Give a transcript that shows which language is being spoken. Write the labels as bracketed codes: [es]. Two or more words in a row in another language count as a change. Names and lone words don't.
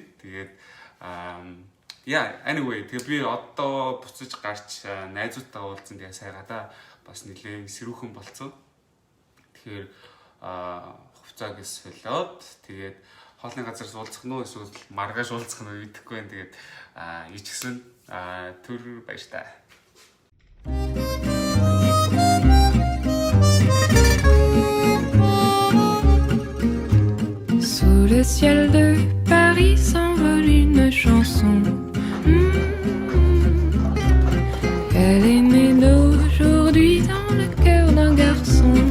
[mn] Тэгээд anyway тэгээ би одоо буцаж гарч найзуудтайгаа уулзсан. Тэгээ сая гадаа бас нэлээд сэрүүхэн болцсон. Тэгэхээр хувцаг солиод тэгээд хоолны газар уулзах нь уу эсвэл маргааш уулзах нь мэдэхгүй байна. Тэгээд ичгсэн түр баяртай. [fr] Sous le ciel de Paris s'envole une chanson. Elle est née d'aujourd'hui dans le cœur d'un garçon.